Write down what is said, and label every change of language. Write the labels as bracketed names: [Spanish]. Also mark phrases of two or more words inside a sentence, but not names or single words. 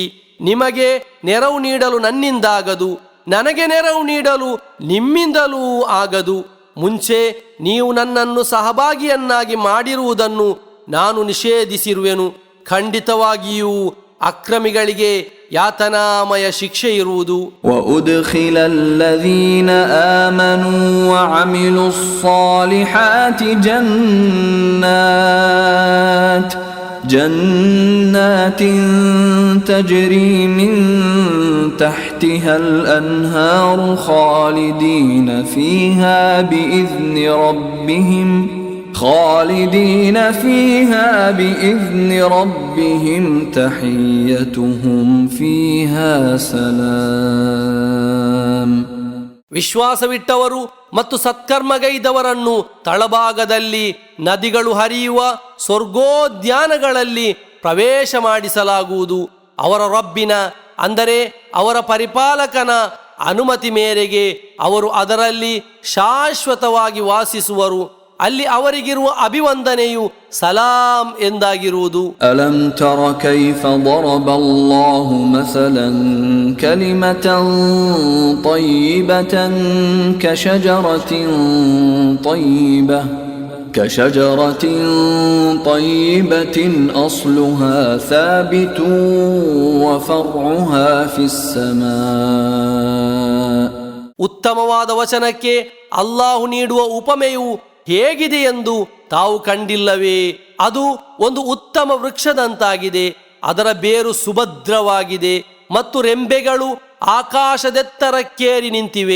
[Kannada] ನಿಮಗೆ ನೆರವು ನೀಡಲು ನನ್ನಿಂದಾಗದು, ನನಗೆ ನೆರವು ನೀಡಲು ನಿಮ್ಮಿಂದಲೂ ಆಗದು. ಮುಂಚೆ ನೀವು ನನ್ನನ್ನು ಸಹಭಾಗಿಯನ್ನಾಗಿ ಮಾಡಿರುವುದನ್ನು ನಾನು ನಿಷೇಧಿಸಿರುವೆನು. ಖಂಡಿತವಾಗಿಯೂ ಅಕ್ರಮಿಗಳಿಗೆ ಯಾತನಾಮಯ ಶಿಕ್ಷೆ ಇರುವುದು. [Arabic] وأدخل الذين آمنوا وعملوا الصالحات جنات تجري من تحتها الأنهار خالدين فيها بإذن ربهم تحيتهم فيها سلام. [Kannada] ವಿಶ್ವಾಸವಿಟ್ಟವರು ಮತ್ತು ಸತ್ಕರ್ಮಗೈದವರನ್ನು ತಳಭಾಗದಲ್ಲಿ ನದಿಗಳು ಹರಿಯುವ ಸ್ವರ್ಗೋದ್ಯಾನಗಳಲ್ಲಿ ಪ್ರವೇಶ ಮಾಡಿಸಲಾಗುವುದು. ಅವರ ರಬ್ಬಿನ ಅಂದರೆ ಅವರ ಪರಿಪಾಲಕನ ಅನುಮತಿ ಮೇರೆಗೆ ಅವರು ಅದರಲ್ಲಿ ಶಾಶ್ವತವಾಗಿ ವಾಸಿಸುವರು. ಅಲ್ಲಿ ಅವರಿಗಿರುವ ಅಭಿವಂದನೆಯು ಸಲಾಂ ಎಂದಾಗಿರುವುದು. [Arabic] ألم تر كيف ضرب الله مثلا كلمة طيبة كشجرة طيبة أصلها ثابت وفرعها في السماء. [Kannada] ಉತ್ತಮವಾದ ವಚನಕ್ಕೆ ಅಲ್ಲಾಹು ನೀಡುವ ಉಪಮೆಯು ಹೇಗಿದೆ ಎಂದು ತಾವು ಕಂಡಿಲ್ಲವೇ? ಅದು ಒಂದು ಉತ್ತಮ ವೃಕ್ಷದಂತಾಗಿದೆ. ಅದರ ಬೇರು ಸುಭದ್ರವಾಗಿದೆ ಮತ್ತು ರೆಂಬೆಗಳು ಆಕಾಶದೆತ್ತರಕ್ಕೇರಿ ನಿಂತಿವೆ.